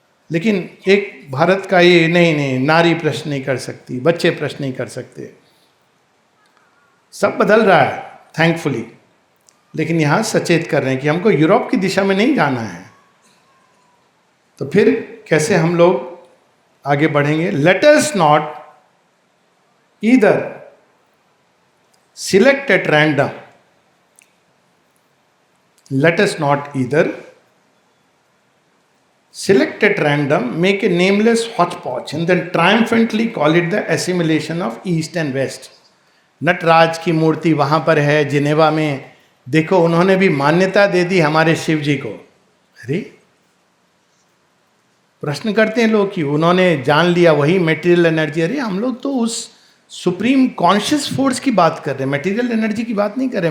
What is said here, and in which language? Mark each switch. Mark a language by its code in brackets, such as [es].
[hi] लेकिन एक भारत का ये नहीं, नारी प्रश्न नहीं कर सकती, बच्चे प्रश्न नहीं कर सकते। सब बदल रहा है थैंकफुली, लेकिन यहां सचेत कर रहे हैं कि हमको यूरोप की दिशा में नहीं जाना है। तो फिर कैसे हम लोग आगे बढ़ेंगे? [en] Let us not either select at random, let us not either select at random, make a nameless hodgepodge and then triumphantly call it the assimilation of East and West. [hi] Nataraj की मूर्ति वहां पर है जिनेवा में, देखो उन्होंने भी मान्यता दे दी हमारे शिव जी को। अरे प्रश्न करते हैं लोग कि उन्होंने जान लिया वही मेटीरियल एनर्जी। अरे हम लोग तो उस सुप्रीम कॉन्शियस फोर्स की बात कर रहे हैं, मेटीरियल एनर्जी की बात नहीं कर रहे।